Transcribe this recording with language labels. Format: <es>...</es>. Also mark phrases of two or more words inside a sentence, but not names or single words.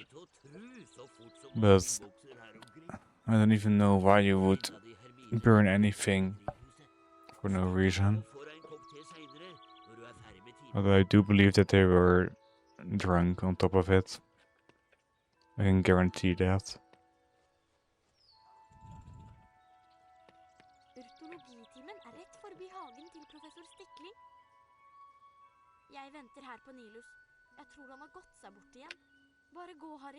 <en>But I don't even know why you would burn anything for no reason. Although I do believe that they were drunk on top of it. I can guarantee that.</en> <no>Urtologitimen er rett forbi hagen til professor Stikling. Jeg venter her på Nilus. Jeg tror han har gått seg bort igjen. Bare gå, Harry.</no>